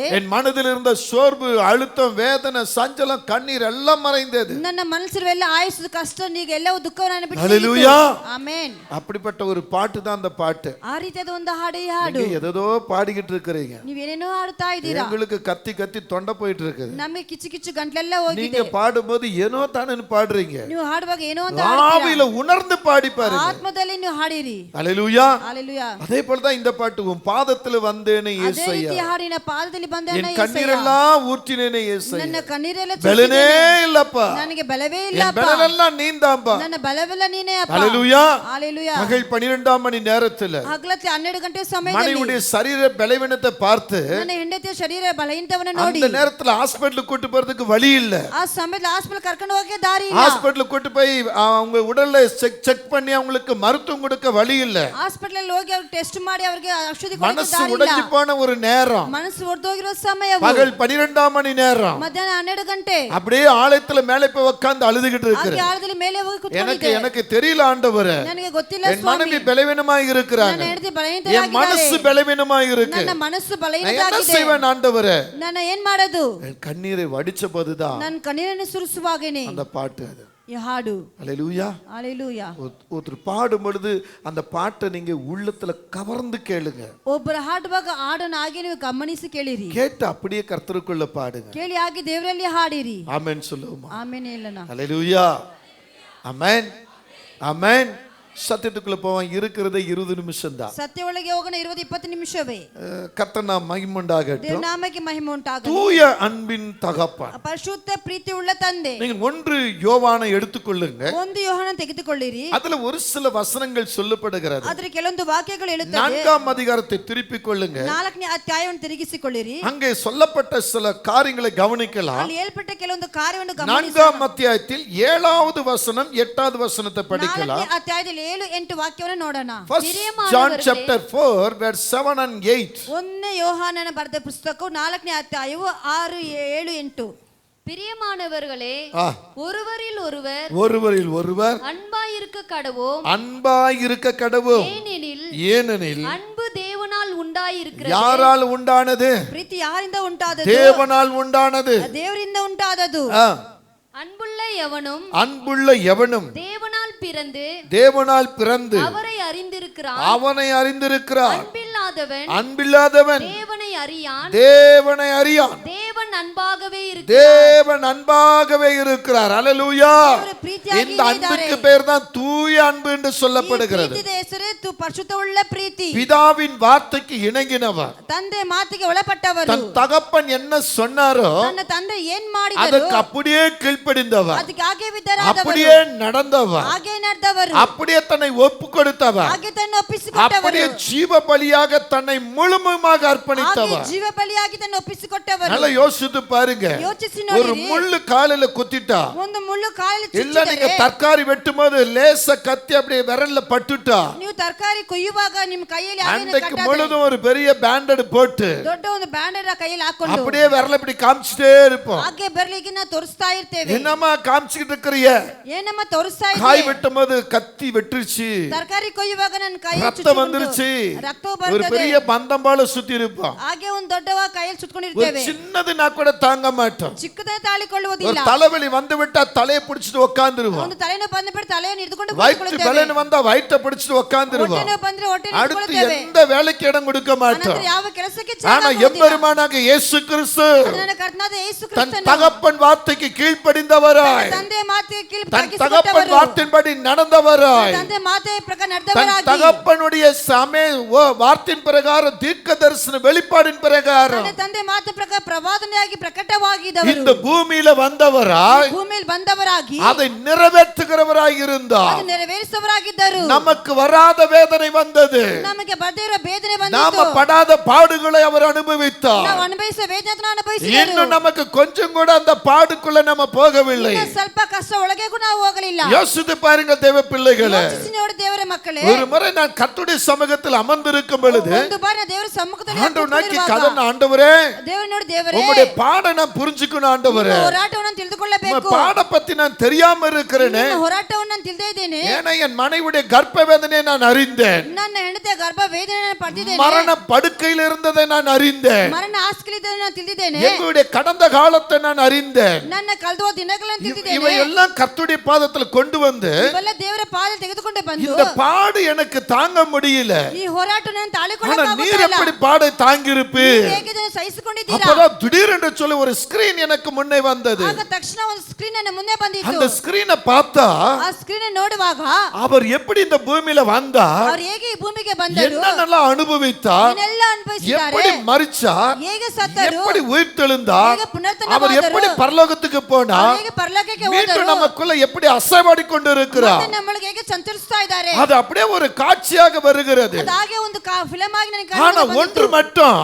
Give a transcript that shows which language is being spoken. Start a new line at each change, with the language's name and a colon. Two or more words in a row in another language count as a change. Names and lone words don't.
Tamil: என் மனதில் இருந்த சோர்வு, அழுத்தம், வேதனை, சஞ்சலம், கண்ணீர் எல்லாம் மறைந்தது.
Kannada: ನನ್ನ ಮನಸ್ಸಿರುವ ಆಯಸ್ಸು ಕಷ್ಟ ಈಗ ಎಲ್ಲವೂ ದುಃಖವನ್ನು ಬಿಟ್ಟು
Tamil: ஹல்லேலூயா.
Kannada: ಆಮೆನ್.
Tamil: அப்படிப்பட்ட ஒரு பாட்டு தான் அந்த பாட்டு.
Kannada: ಆ ರೀತಿಯಾದ ಒಂದು ಹಾಡು ಈ ಹಾಡು.
Tamil: நீங்க ஏதோ பாடிக்கிட்டு இருக்கீங்க,
Kannada: ನೀವೇನೇನೋ ಹಾಡ್ತಾ ಇದ್ದೀರಾ.
Tamil: உங்களுக்கு கத்தி கத்தி தொண்டை போயிட்டு இருக்குது.
Kannada: ನಮಗೆ ಕಿಚ್ಚು ಕಿಚ್ಚು ಗಂಟ್ಲೆಲ್ಲ ಹೋಗಿದೆ.
Tamil: நீங்க பாடும்போது ஏனோ தானே பாடுறீங்க,
Kannada: ನೀವು ಹಾಡುವಾಗ ಏನೋ ಒಂದು
Tamil: ஆவியில உணர்ந்து பாடி பாருங்க.
Kannada: ಆತ್ಮದಲ್ಲಿ ನೀವು ಹಾಡಿರಿ.
Tamil: ஹல்லேலூயா. ஹalleluya. அதே போல தான் இந்த பாட்டு, உன் பாதத்துல வந்தேனே
Kannada: ಅದೇ
Tamil: இயேசையா,
Kannada: ರೀತಿ ಹಾಡಿನ ಪಾದದಲ್ಲಿ ಬಂದ
Tamil: என் கண்ணீரெல்லாம் ஊற்றினேனே இயேசையா,
Kannada: ನನ್ನ ಕಣ್ಣೀರೆಲ್ಲ
Tamil: பலனே இல்லப்பா,
Kannada: ನನಗೆ ಬಲವೇ
Tamil: என்
Kannada: ಇಲ್ಲಪ್ಪ,
Tamil: பலனெல்லாம் நீந்தாம்பா.
Kannada: ನನ್ನ ಬಲವೆಲ್ಲ ನೀನೇ ಅಪ್ಪ.
Tamil: ஹல்லேலூயா. ஹalleluya. பகல் 12ஆம் மணி நேரத்துல
Kannada: ಹಗಲಲ್ಲಿ 12 ಗಂಟೆ ಸಮಯದಲ್ಲಿ
Tamil: மனைவியுடைய சரீர பலவீனத்தை பார்த்து
Kannada: ನನ್ನ ಹೆಂಡತಿಯ ಶರೀರ ಬಲಹೀನತೆಯನ್ನು ನೋಡಿ
Tamil: அந்த நேரத்துல ஹாஸ்பிடலுக்கு கூட்டி போறதுக்கு வழி இல்ல.
Kannada: ಆ ಸಮಯದಲ್ಲಿ ಹಾಸ್ಪಿಟಲ್ ಕರ್ಕೊಂಡು ಹೋಗಕ್ಕೆ ದಾರಿ ಇಲ್ಲ.
Tamil: ஹாஸ்பிடலுக்கு கூட்டி போய் அவங்க உடல்ல செக் பண்ணி அவங்களுக்கு மருத்துவம் கொடுக்க வழி இல்ல.
Kannada: ಹಾಸ್ಪಿಟಲ್ ಅಲ್ಲಿ ಹೋಗಿ ಅವ್ರಿಗೆ ಟೆಸ್ಟ್ ಮಾಡಿ ಅವರಿಗೆ ಔಷಧಿ ಕೊಡಕ್ಕೆ
Tamil: மனசு
Kannada: ದಾರಿ ಇಲ್ಲ.
Tamil: உடைஞ்சு போன ஒரு நேரம்,
Kannada: ಮನಸ್ಸು ಒಡೆದೋಗಿರೋ ಸಮಯ,
Tamil: பகல் 12ஆம் மணி நேரம்.
Kannada: ಮಧ್ಯಾಹ್ನ 12 ಗಂಟೆ
Tamil: அப்படியே ஆலயத்துல மேலே போய் உட்கார்ந்து அழுதுகிட்டு
Kannada: ಹಾಗೆ
Tamil: இருக்கிறேன்.
Kannada: ಆಳದಲ್ಲಿ ಮೇಲೆ ಹೋಗಿ
Tamil: எனக்கு
Kannada: ಕೂತ್ಕೊಂಡಿದ್ದೆ.
Tamil: எனக்கு தெரியல ஆண்டவரே,
Kannada: ನನಗೆ ಗೊತ್ತಿಲ್ಲ
Tamil: என்
Kannada: ಸ್ವಾಮಿ,
Tamil: மனைவி பலவீனமாய் இருக்கிறாங்க,
Kannada: ನನ್ನ ಹೆಂಡತಿ
Tamil: என்
Kannada: ಬಲಹೀನರಾಗಿದ್ದಾರೆ,
Tamil: மனசு பலவீனமாய் இருக்கு,
Kannada: ನನ್ನ ಮನಸ್ಸು
Tamil: நான் என்ன
Kannada: ಬಲಹೀನರಾಗಿದೆ,
Tamil: செய்வேன் ஆண்டவரே?
Kannada: ನಾನು ಏನ್ ಮಾಡೋದು?
Tamil: என் கண்ணீரை வடிச்ச போதுதான்
Kannada: ನನ್ನ ಕಣ್ಣೀರನ್ನು ಸುರಿಸುವಾಗೇನೆ
Tamil: அந்த பாட்டு அது.
Kannada: ಈ ಹಾಡು.
Tamil: ஹல்லேலூயா. ஹalleluya. ஒருத்தர் பாடும் பொழுது அந்த பாட்டை நீங்க உள்ளத்துல கவர்ந்து கேளுங்க.
Kannada: ಒಬ್ಬರು ಹಾಡುವಾಗ ಹಾಡನ್ನು ಹಾಗೆ ನೀವು ಗಮನಿಸಿ ಕೇಳಿರಿ,
Tamil: கேட்டு அப்படியே கர்த்தருக்குள்ள பாடுங்க.
Kannada: ಕೇಳಿ ಹಾಗೆ ದೇವರಲ್ಲಿ ಹಾಡಿರಿ.
Tamil: ஆமென் சொல்லுவோமா?
Kannada: ಆಮೇಲೆ ಹೇಳೋಣ.
Tamil: ஹல்லேலூயா. ஆமென் ஆமென். சத்தியத்துக்குள்ள போவான், இருக்கிறதே 20 நிமிஷம் தான்.
Kannada: ಸತ್ಯ ಒಳಗೆ ಹೋಗೋಣ, 20-20 ನಿಮಿಷವೇ.
Tamil: கர்த்தர் நாம் மகிமுண்டாகட்டும்.
Kannada: ದೇವರ ನಾಮಕ್ಕೆ ಮಹಿಮೆ ಉಂಟಾಗಲಿ.
Tamil: தூய அன்பின் தகப்பன்.
Kannada: ಪರಿಶುದ್ಧ ಪ್ರೀತಿ ಉಳ್ಳ ತಂದೆ.
Tamil: நீங்கள் 1 யோவானை எடுத்துக்கொள்ளுங்க.
Kannada: 1 ಯೋಹಾನ ತೆಗೆದುಕೊಳ್ಳಿರಿ.
Tamil: அதுல ஒரு சில வசனங்கள் சொல்லப்படுகிறது.
Kannada: ಅದರ ಕೆಲವೊಂದು ವಾಕ್ಯಗಳು ಹೇಳುತ್ತವೆ.
Tamil: 4ஆம் அதிகாரத்தை திருப்பிக் கொள்ளுங்க.
Kannada: 4ನೇ ಅಧ್ಯಾಯವನ್ನು ತಿರುಗಿಸಿಕೊಳ್ಳಿರಿ.
Tamil: அங்கே சொல்லப்பட்ட சில காரியங்களை கவனிக்கலாம்.
Kannada: ಅಲ್ಲಿ ಹೇಳ್ಪಟ್ಟ ಕೆಲವೊಂದು ಕಾರ್ಯವನ್ನು ಗಮನಿಸಿ.
Tamil: 4ஆம் அத்தியாயத்தில் 7வது வசனம் 8வது வசனத்தை படிக்கலாம்.
Kannada: 4ನೇ ಅಧ್ಯಾಯದಲ್ಲಿ 7-8 ವಾಕ್ಯವನ್ನು ನೋಡೋಣ.
English: John chapter 4 verse 7 and 8.
Kannada: 1ನೇ ಯೋಹಾನನ ಬರೆದ ಪುಸ್ತಕವು 4ನೇ ಅಧ್ಯಾಯವು 6, 7, 8.
Tamil: பிரியமானவர்களே, ஒருவரில் ஒருவர் அன்பாயிருக்க கடவோம். அன்பாயிருக்க கடவோம். ஏனெனில் அன்பு தேவனால் உண்டாயிருக்கிறது. யாரால் உண்டானது?
Kannada: ಪ್ರೀತಿ ಯಾರಿಂದ ಉಂಟಾದದು?
Tamil: தேவனால் உண்டானது.
Kannada: ದೇವರಿಂದ ಉಂಟಾದದು.
Tamil: அன்புள்ள எவனும் தேவனால் பிறந்து அவரை அறிந்திருக்கிறான். அன்பில்லாதவன் தேவனை அறியான். தேவன் அன்பாகவே இருக்கிறார். ஹல்லேலூயா. இந்த அன்புக்கு பெயர் தான் தூய அன்பு என்று சொல்லப்படுகிறது. பிதாவின் வார்த்தைக்கு இணங்கினவர்,
Kannada: ತಂದೆ ಮಾತಿಗೆ ಒಳಪಟ್ಟವರು,
Tamil: தன் தகப்பன் என்ன சொன்னாரோ
Kannada: ತನ್ನ ತಂದೆ ಏನ್ ಮಾಡಿದರು
Tamil: ಅದಕ್ಕೆ அப்படியே கீழ்ப்படிந்தவர்,
Kannada: ಅದಕ್ಕೆ ಹಾಗೆ ವಿಧೇಯರಾದವರು,
Tamil: அப்படியே நடந்தவர்,
Kannada: ಹಾಗೆ ನಡೆದವರು,
Tamil: அப்படியே தன்னை ஒப்பு கொடுத்தவர்,
Kannada: ಹಾಗೆ ತನ್ನ ಒಪ್ಪಿಸಿಕೊಟ್ಟವರು,
Tamil: அப்படியே ஜீவ பலியாக தன்னை முழுமையாக அர்ப்பணித்தவர்.
Kannada: ಹಾಗೆ ಜೀವ ಬಲಿಯಾಗಿ ತನ್ನ ಒಪ್ಪಿಸಿಕೊಟ್ಟವರು.
Tamil: நல்லா யோசித்து பாருங்க.
Kannada: ಯೋಚಿಸಿ
Tamil: ஒரு
Kannada: ನೋಡಿರಿ.
Tamil: முள்ளு காலில குத்திட்டா,
Kannada: ಒಂದು ಮುಳ್ಳು ಕಾಲಿಗೆ
Tamil: இல்ல
Kannada: ಚುಚ್ಚಿದರೆ,
Tamil: நீங்க தர்காரி வெட்டும்போது லேச கத்தி அப்படியே விரல்ல பட்டுட்டா,
Kannada: ನೀವು ತರಕಾರಿ ಕೊಯ್ಯುವಾಗ ನಿಮ್ಮ ಕೈಯಲ್ಲಿ
Tamil: அன்றைக்கு முழுதும் ஒரு பெரிய பேண்டட் போட்டு
Kannada: ದೊಡ್ಡ ಒಂದು ಬ್ಯಾಂಡೇಜ್ ಕೈಯಲ್ಲಿ ಹಾಕೊಂಡು
Tamil: அப்படியே விரல இப்படி காமிச்சிட்டே இருப்போம்.
Kannada: ಹಾಗೆ ಬೆರಳಿಗೆ ನಾವು ತೋರಿಸ್ತಾ ಇರ್ತೇವೆ.
Tamil: என்னமா காமிச்சிட்டு இருக்கறிய?
Kannada: ಏನಮ್ಮ ತೋರಿಸ್ತಾ ಇದ್ದೀಯ?
Tamil: காய் வெட்டும்போது கத்தி வெட்டுச்சு,
Kannada: ತರಕಾರಿ ಕೊಯ್ಯುವಾಗ ನನ್ನ ಕೈ
Tamil: ரத்தம் வந்துருச்சு,
Kannada: ರಕ್ತವು
Tamil: ஒரு
Kannada: ಬರ್ತದೆ,
Tamil: பெரிய பந்தம் போல சுத்தி இருப்போம்.
Kannada: ಹಾಗೆ ಒಂದು ದೊಡ್ಡ ಕೈಯಲ್ಲಿ
Tamil: ஒரு
Kannada: ಸುತ್ತಕೊಂಡಿರ್ತೇವೆ.
Tamil: சின்னது நான் கூட தாங்க மாட்டோம்.
Kannada: ಚಿಕ್ಕದನ್ನ ತಾಳಿಕೊಳ್ಳುವುದಿಲ್ಲ.
Tamil: ஒரு தலைவலி வந்து விட்டா தலையை பிடிச்சிட்டு உட்கார்ந்துருவோம்.
Kannada: ಒಂದು ತಲೆನೋವು ಬಂದ್ಬಿಟ್ಟು ತಲೆಯನ್ನು ಹಿಡಿದುಕೊಂಡು
Tamil: வயிற்று பலன் வந்தா வயிற்றை பிடிச்சிட்டு உட்கார்ந்துருவோம்.
Kannada: ಹೊಟ್ಟೆನೋವು ಬಂದ್ರೆ ಹೊಟ್ಟೆಯನ್ನು
Tamil: அடுத்து
Kannada: ಹಿಡಿದುಕೊಳ್ಳುತ್ತೇವೆ.
Tamil: எந்த வேலைக்கு இடம் கொடுக்க மாட்டோம்.
Kannada: ಅನಂತರ ಯಾವ ಕೆಲಸಕ್ಕೆ
Tamil: ஆனா எம்பெருமானாக இயேசு கிறிஸ்து
Kannada: ನನ್ನ ಕರ್ತನಾದ ಯೇಸು
Tamil: தன்
Kannada: ಕ್ರಿಸ್ತನು
Tamil: தகப்பன் வார்த்தைக்கு கீழ்ப்படிந்தவராய்,
Kannada: ತಂದೆ ಮಾತಿಗೆ
Tamil: தன் தகப்பன் வார்த்தையின்படி நடந்தவராய்,
Kannada: ತಂದೆ ಮಾತೆ ಪ್ರಕಾರ
Tamil: தன்
Kannada: ನಡೆದವರಾಗಿ
Tamil: தகப்பனுடைய வார்த்தையின் பிரகாரம் தீர்க்க தரிசன வெளிப்பாடின் பிரகாரம்
Kannada: ತಂದೆ ಮಾತು ಪ್ರಕಾರ ಪ್ರವಾದನೆಯಾಗಿ ಪ್ರಕಟವಾಗಿದ್ದವರು
Tamil: இந்த பூமியில வந்தவராய்
Kannada: ಭೂಮಿಯಲ್ಲಿ ಬಂದವರಾಗಿ
Tamil: அதை நிறைவேற்றுகிறவராய் இருந்தார்.
Kannada: ಅದು ನೆರವೇರಿಸುವವರಾಗಿದ್ದರು.
Tamil: நமக்கு வராத வேதனை வந்தது,
Kannada: ನಮಗೆ ಬರದೇ ಇರೋ ಬೇದನೆ
Tamil: நாம
Kannada: ಬಂದಿತು.
Tamil: படாத பாடுகளை அவர் அனுபவித்தார்.
Kannada: ನಾವು ಅನುಭವಿಸುವ ವೇದನೆಯನ್ನು ಅನುಭವಿಸಿದರು.
Tamil: இன்னும் நமக்கு கொஞ்சம் கூட அந்த பாடுக்குள்ள நம்ம போகவில்லை.
Kannada: ಇನ್ನು ಸ್ವಲ್ಪ ಕಷ್ಟ ಒಳಗೆ ಕೂಡ ನಾವು ಹೋಗಲಿಲ್ಲ.
Tamil: யோசித்து பாருங்க தேவ பிள்ளைகளே.
Kannada: ಯೋಚಿಸಿ ನೋಡಿ ದೇವರ ಮಕ್ಕಳೇ.
Tamil: ஒரு முறை நான் கர்த்தருடைய சமூகத்தில் அமர்ந்திருக்கும் பொழுது
Kannada: ಒಂದು ಬಾರಿ ನಾನು ದೇವರ ಸಮ್ಮುಖದಲ್ಲಿ
Tamil: ஆண்டவர் நோக்கி கதறின, ஆண்டவரே
Kannada: ದೇವರ ನೋಡಿ ದೇವರೇ
Tamil: உம்முடைய பாட நான் புரிஞ்சுக்கணும் ஆண்டவரே.
Kannada: ನಿಮ್ಮ ಹೋರಾಟವನ್ನು ನಾನು ತಿಳಿದುಕೊಳ್ಳಬೇಕು.
Tamil: உம்முடைய பாட பத்தி நான் தெரியாம இருக்கிறேனே.
Kannada: ನಿಮ್ಮ ಹೋರಾಟವನ್ನು ನಾನು ತಿಳಿದೇ ಇದ್ದೇನೆ.
Tamil: ஏன்னா என் மனைவியுடைய கர்ப்ப வேதனையை நான் அறிந்தேன்.
Kannada: ನನ್ನ ಹೆಂಡತಿಯ ಗರ್ಭ ವೇದನೆಯನ್ನು ಪಡೆದಿದ್ದೇನೆ.
Tamil: மரண படுக்கையில் இருந்ததை நான் அறிந்தேன்.
Kannada: ಮರಣ ಹಾಸಿಗೆಯಲ್ಲಿದ್ದನ್ನು ನಾನು ತಿಳಿದಿದ್ದೇನೆ.
Tamil: எங்களுடைய கடந்த காலத்தை நான் அறிந்தேன்.
Kannada: ನನ್ನ ಕಳೆದ ದಿನಗಳನ್ನು ತಿಳಿದಿದ್ದೇನೆ.
Tamil: இவையெல்லாம் கர்த்தருடைய பாதத்தில் கொண்டு வந்து
Kannada: ಇವೆಲ್ಲ ದೇವರ ಪಾದದಲ್ಲಿ ತೆಗೆದುಕೊಂಡು ಬಂದು
Tamil: இந்த பாடு எனக்கு தாங்க முடியல.
Kannada: ಈ ಹೋರಾಟ ನಾನು
Tamil: ஆனா
Kannada: ತಾಳಿಕೊಳ್ಳಕ್ಕಾಗುತ್ತಾ
Tamil: நீர்
Kannada: ಇಲ್ಲ.
Tamil: எப்படி பாடை தாங்கியிருப்பு?
Kannada: ಹೇಗೆ ಇದನ್ನು ಸಹಿಸಿಕೊಂಡಿದ್ದೀರಾ?
Tamil: அப்பதான் திடீரென்று சொல்லி ஒரு ஸ்கிரீன் எனக்கு முன்னே வந்தது.
Kannada: ಆಗ ತಕ್ಷಣ ಒಂದು ಸ್ಕ್ರೀನ್ ನನ್ನ ಮುಂದೆ ಬಂದಿತ್ತು.
Tamil: அந்த ஸ்கிரீனை பார்த்தா
Kannada: ಆ ಸ್ಕ್ರೀನ್ ನೋಡುವಾಗ
Tamil: அவர் எப்படி இந்த பூமியில வந்தார்,
Kannada: ಅವರು ಹೇಗೆ ಈ ಭೂಮಿಗೆ ಬಂದರು,
Tamil: என்னென்னலாம் அனுபவித்தார்,
Kannada: ಏನೆಲ್ಲ ಅನುಭವಿಸಿದ್ದಾರೆ,
Tamil: எப்படி மரிச்சார்,
Kannada: ಹೇಗೆ ಸತ್ತರು,
Tamil: எப்படி உயிர்த்தெழுந்தார்,
Kannada: ಹೇಗೆ ಪುನರುತ್ಥಾನ
Tamil: அவர்
Kannada: ಆದರು,
Tamil: எப்படி பரலோகத்துக்கு போனார்,
Kannada: ಹೇಗೆ ಪರಲೋಕಕ್ಕೆ ಹೋದರು,
Tamil: மீண்டும் நமக்குள்ள எப்படி அசைவாடி கொண்டிருக்கிறார்.
Kannada: ಮತ್ತೆ ನಮ್ಮೊಳಗೆ ಹೇಗೆ ಸಂಚರಿಸ್ತಾ ಇದ್ದಾರೆ.
Tamil: அது அப்படியே ஒரு காட்சியாக வருகிறது.
Kannada: ಅದು ಹಾಗೆ ಒಂದು ಫಿಲಂ ಆಗಿ ನನಗೆ
Tamil: ஆனா ஒன்று மட்டும்